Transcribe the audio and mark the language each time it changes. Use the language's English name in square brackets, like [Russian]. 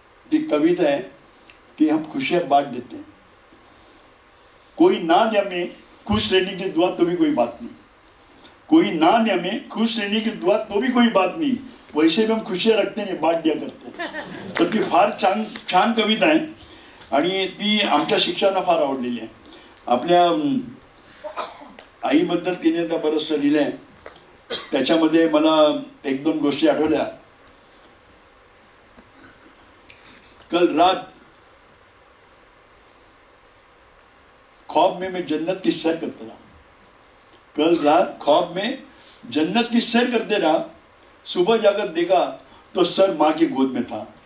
[Hindi] ती कविता है कि हम खुशियां बांट देते हैं, कोई ना जमे खुश रहने की दुआ तो भी कोई बात नहीं, कोई ना जमे खुश रहने की दुआ तो भी कोई बात नहीं, वैसे भी हम खुशियां रखते नहीं, बांट दिया करते हैं. [Marathi] तर ती फार छान छान कविता आहे आणि ती आमच्या शिक्षकांना फार आवडलेली आहे. आपल्या आईबद्दल तिने त्या बरंचसं लिहिलं आहे. त्याच्यामध्ये मला 1-2 गोष्टी आठवल्या. [Hindi] कल रात ख्वाब में मैं जन्नत की सैर करते रहा, कल रात ख्वाब में जन्नत की सैर करते रहा, सुबह जाकर देखा तो सर माँ की गोद में था.